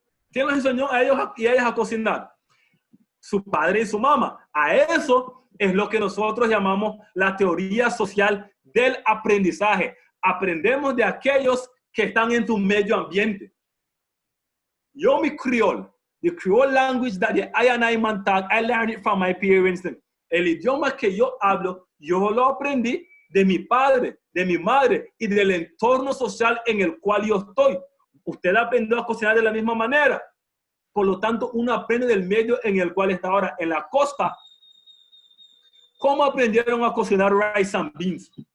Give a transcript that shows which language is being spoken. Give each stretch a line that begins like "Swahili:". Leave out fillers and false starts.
Spanish: ¿Quién los enseñó a ellos y a ellas a cocinar? Su padre y su mamá. A eso es lo que nosotros llamamos la teoría social del aprendizaje. Aprendemos de aquellos que están en tu medio ambiente. Yo, mi criol,
English: the Creole language that I and I man talk, I learned it from my parents.
Spanish: El idioma que yo hablo, yo lo aprendí de mi padre, de mi madre y del entorno social en el cual yo estoy. Usted aprendió a cocinar de la misma manera. Por lo tanto, uno aprende del medio en el cual está ahora. En la costa, ¿cómo aprendieron a cocinar rice and beans?